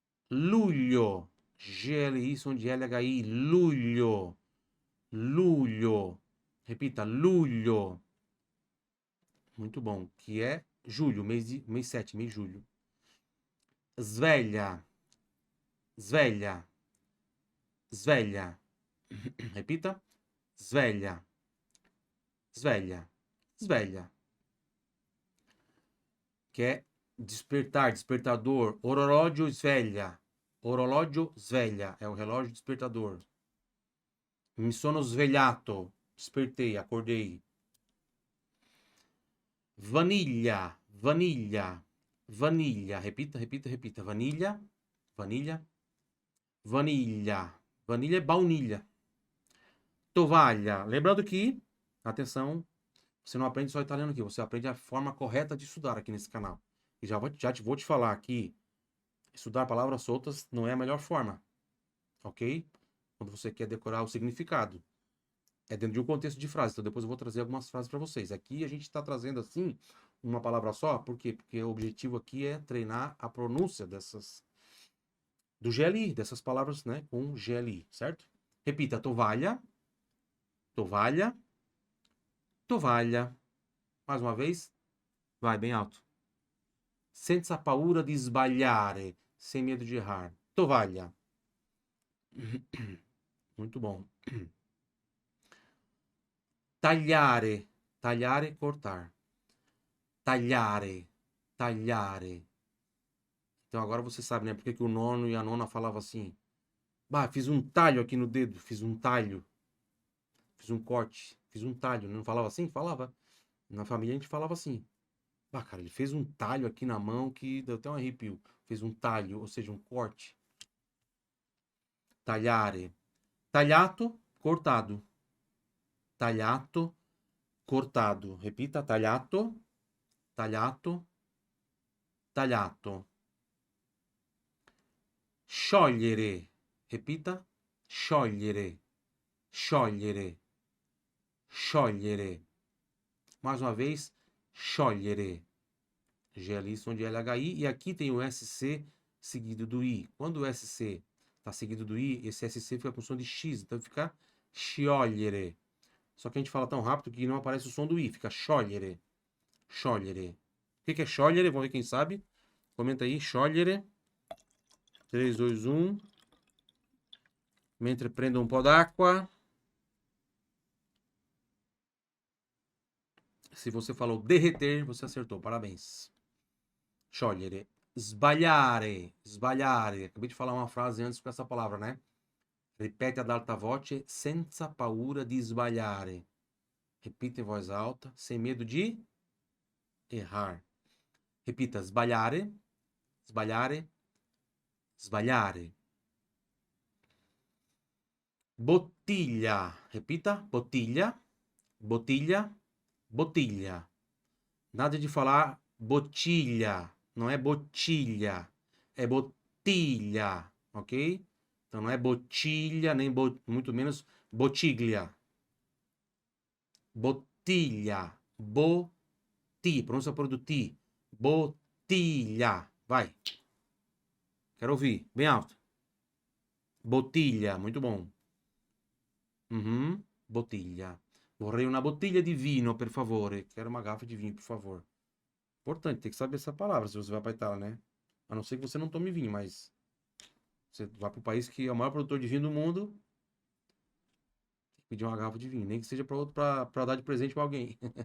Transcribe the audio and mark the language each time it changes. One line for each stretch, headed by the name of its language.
Portuguese: Luglio. GLI som de LHI. Luglio. Luglio. Repita, luglio. Muito bom. Que é julho, mês 7, mês julho.
Italian: Sveglia. Sveglia. Sveglia. Repita. sveglia, sveglia, sveglia.
Portuguese: Que é despertar, despertador.
Italian: Orologio sveglia.
Portuguese: Orologio sveglia. É o relógio despertador.
Italian: Mi sono svegliato.
Portuguese: Despertei, acordei.
Italian: Vaniglia, vaniglia, vaniglia. Repita, repita, repita. Vaniglia, vaniglia, vaniglia.
Portuguese: Vaniglia é baunilha. Tovalha. Lembrando que, atenção, você não aprende só italiano aqui, você aprende a forma correta de estudar aqui nesse canal. E vou te falar aqui, estudar palavras soltas não é a melhor forma, ok? Quando você quer decorar o significado. É dentro de um contexto de frase, então depois eu vou trazer algumas frases para vocês. Aqui a gente está trazendo assim, uma palavra só, por quê? Porque o objetivo aqui é treinar a pronúncia do GLI, dessas palavras, né, com GLI, certo?
Italian: Repita, tovalha, tovalha, tovalha.
Portuguese: Mais uma vez, vai bem alto.
Italian: Senza paura di sbagliare,
Portuguese: sem medo de errar.
Italian: Tovalha.
Portuguese: Muito bom.
Italian: Tagliare, tagliare, cortar. Tagliare, tagliare.
Portuguese: Então agora você sabe, né? Porque que o nono e a nona falavam assim. Bah, fiz um talho aqui no dedo, fiz um talho. Fiz um corte, fiz um talho. Não falava assim? Falava. Na família a gente falava assim. Bah, cara, ele fez um talho aqui na mão que deu até um arrepio. Fez um talho, ou seja, um corte.
Italian: Tagliare. Tagliato, cortado. Tagliato, cortado. Repita, tagliato, tagliato, tagliato. Sciogliere. Repita, sciogliere, sciogliere, sciogliere.
Portuguese: Mais uma vez, sciogliere. GLI som de LHI. E aqui tem o SC seguido do I. Quando o SC está seguido do I, esse SC fica com som de X. Então fica sciogliere. Só que a gente fala tão rápido que não aparece o som do I. Fica sciogliere. Sciogliere. O que é sciogliere? Vamos ver quem sabe. Comenta aí, sciogliere. 3, 2, 1.
Italian: Mentre prendo um po' d'acqua.
Portuguese: Se você falou derreter, você acertou. Parabéns. Sciogliere. Sbagliare. Sbagliare. Acabei de falar uma frase antes com essa palavra, né?
Italian: Ripete ad alta voce, senza paura di sbagliare.
Portuguese: Repita em voz alta, sem medo de errar.
Italian: Repita, sbagliare, sbagliare, sbagliare. Bottiglia. Repita, bottiglia, bottiglia, bottiglia.
Portuguese: Nada de falar bottiglia. Não é bottiglia. É bottiglia, ok? Então não é bottiglia, nem muito menos bottiglia. Bottiglia. Boti. Pronúncia por do ti. Bottiglia. Vai. Quero ouvir. Bem alto. Bottiglia. Muito bom. Uhum. Bottiglia.
Italian: Vorrei una bottiglia di vino, per favore.
Portuguese: Quero uma garrafa de vinho, por favor. Importante, tem que saber essa palavra se você vai para Itália, né? A não ser que você não tome vinho, mas você vai para o país que é o maior produtor de vinho do mundo, tem que pedir uma garrafa de vinho, nem que seja para dar de presente para alguém.